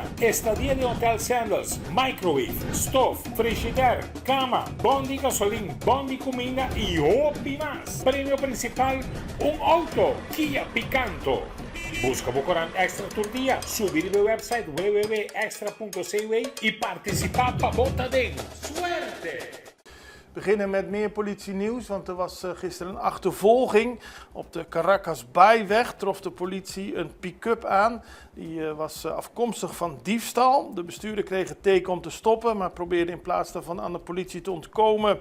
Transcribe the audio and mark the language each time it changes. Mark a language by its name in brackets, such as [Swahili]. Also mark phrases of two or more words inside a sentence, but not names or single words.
[Papiamento] Estadía de Hotel Sandals, [English] microwave, stove, [Papiamento] frigider, cama, bondi gasolina, bondi comida y hopi más. Premio principal, un auto Kia Picanto. Busca Bocorán Extra Tour Dia, subir al website www.extra.cw y participar para Botadén. ¡Suerte! [Dutch] We beginnen met meer politienieuws, want er was gisteren een achtervolging. Op de Caracas-Baaiweg trof de politie een pick-up aan. Die was afkomstig van diefstal. De bestuurder kreeg het teken om te stoppen, maar probeerde in plaats daarvan aan de politie te ontkomen.